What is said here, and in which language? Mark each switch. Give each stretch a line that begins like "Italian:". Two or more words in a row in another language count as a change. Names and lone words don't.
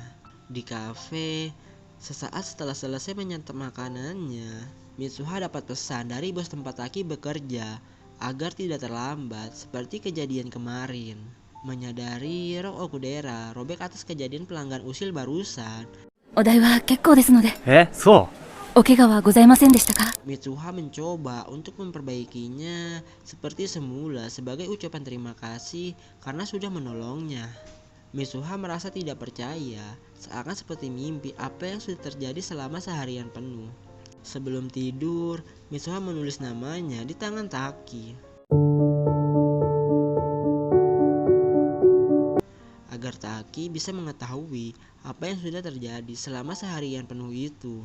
Indonesian: Di kafe, sesaat setelah selesai menyantap makanannya, Mitsuha dapat pesan dari bos tempat Taki bekerja agar tidak terlambat seperti kejadian kemarin. Menyadari rok Okudera robek atas kejadian pelanggan usil barusan,
Japanese: お代は結構ですので、そう。お怪我はございませんでしたか？
Indonesian: Mitsuha mencoba untuk memperbaikinya seperti semula sebagai ucapan terima kasih karena sudah menolongnya. Mitsuha merasa tidak percaya, seakan seperti mimpi apa yang sudah terjadi selama seharian penuh. Sebelum tidur, Mitsuha menulis namanya di tangan Taki agar Taki bisa mengetahui apa yang sudah terjadi selama seharian penuh itu.